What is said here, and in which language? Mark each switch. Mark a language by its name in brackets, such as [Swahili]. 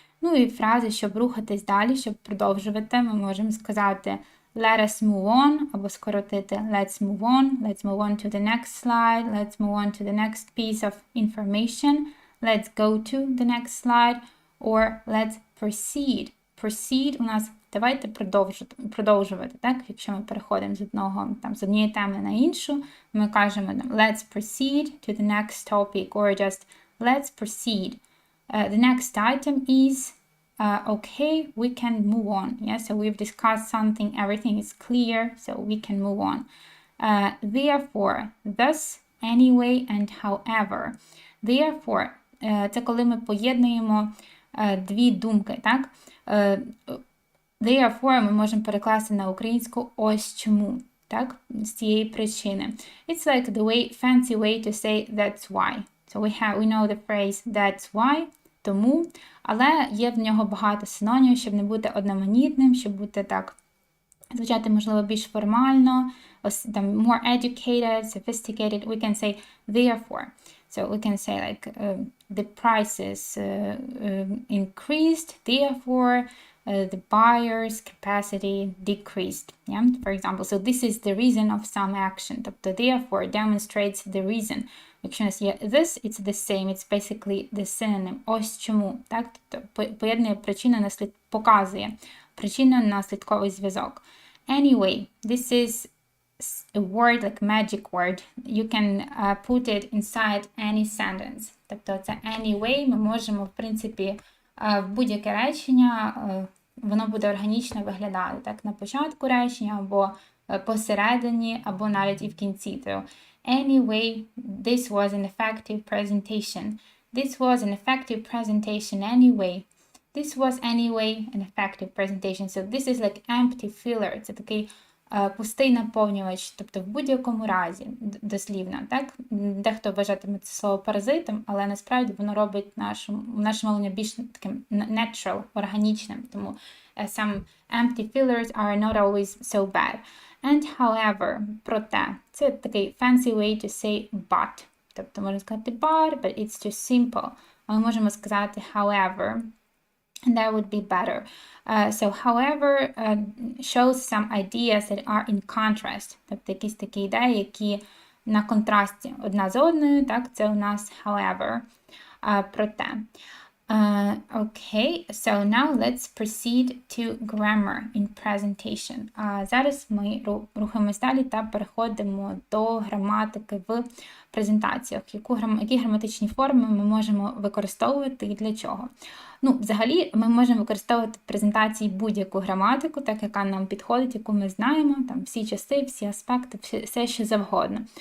[Ukrainian] Ну і фрази, щоб рухатись далі, щоб продовжувати, ми можемо сказати [English] let us move on, [Ukrainian] або скоротити [English] let's move on to the next slide, let's move on to the next piece of information, let's go to the next slide, or let's proceed. [Ukrainian] Proceed у нас давайте продовжувати, так? Якщо ми переходимо з однієї теми на іншу, ми кажемо [English] let's proceed to the next topic, or just let's proceed. The next item is okay, we can move on. Yeah, so we've discussed something, everything is clear, so we can move on. Therefore, thus, anyway, and however. [Ukrainian] Therefore, це коли ми поєднуємо дві думки, так? Therefore, ми можемо перекласти на українську ось чому, так? З цієї причини. [English] It's like the fancy way to say that's why. So we know the phrase that's why, [Ukrainian] тому, але є в нього багато синонімів, щоб не бути одноманітним, щоб бути так, звучати, можливо, більш формально, [English] more educated, sophisticated. We can say therefore. So we can say like the prices increased, therefore the buyer's capacity decreased. Yeah, for example. So this is the reason of some action. Тобто therefore demonstrates the reason. [Ukrainian] Якщо у нас є [English] this, it's the same, it's basically the synonym. [Ukrainian] Ось чому, так? Тобто поєднує показує причинно-наслідковий зв'язок. [English] Anyway, this is a word, like magic word. You can put it inside any sentence. [Ukrainian] Тобто це anyway ми можемо, в принципі, в будь-яке речення, воно буде органічно виглядати. Так, на початку речення, або посередині, або навіть і в кінці. [English] То anyway, this was an effective presentation. This was an effective presentation anyway. This was anyway an effective presentation. So this is like empty filler. [Ukrainian] Це такий пустий наповнювач, тобто в будь-якому разі, дослівно, так? Дехто вважатиме це слово паразитом, але насправді воно робить наше мовлення більш таким natural, органічним, тому [English] some empty fillers are not always so bad. And however, [Ukrainian] проте, це такий [English] fancy way to say but, [Ukrainian] тобто можна сказати [English] but it's too simple, [Ukrainian] але можемо сказати [English] however, and that would be better. So, however, shows some ideas that are in contrast. [Ukrainian] Тобто якісь такі ідеї, які на контрасті одна з одною, так, це у нас however, проте. [English] Okay, so now let's proceed to grammar in presentation. [Ukrainian] Зараз ми рухаємось далі та переходимо до граматики в презентаціях. Які граматичні форми ми можемо використовувати і для чого? Ну, взагалі, ми можемо використовувати в презентації будь-яку граматику, так яка нам підходить, яку ми знаємо, там всі часи, всі аспекти, все що завгодно.